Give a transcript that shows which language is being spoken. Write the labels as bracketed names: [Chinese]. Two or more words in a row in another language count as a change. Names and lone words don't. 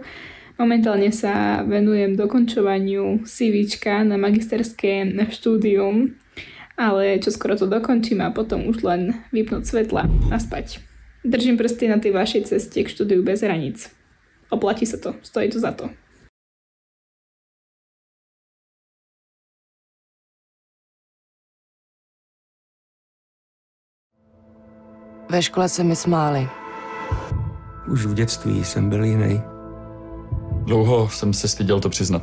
[Slovak] Momentálne sa venujem dokončovaniu CVčka na magisterské štúdium, ale čoskoro to dokončím a potom už len vypnúť svetla a spať. Držím prsty na tej vašej ceste k štúdiu bez hraníc. Oplatí sa to, stojí to za to. [Czech] Ve škole se mi smáli. Už v dětství jsem byl jiný. Dlouho jsem se styděl to přiznat.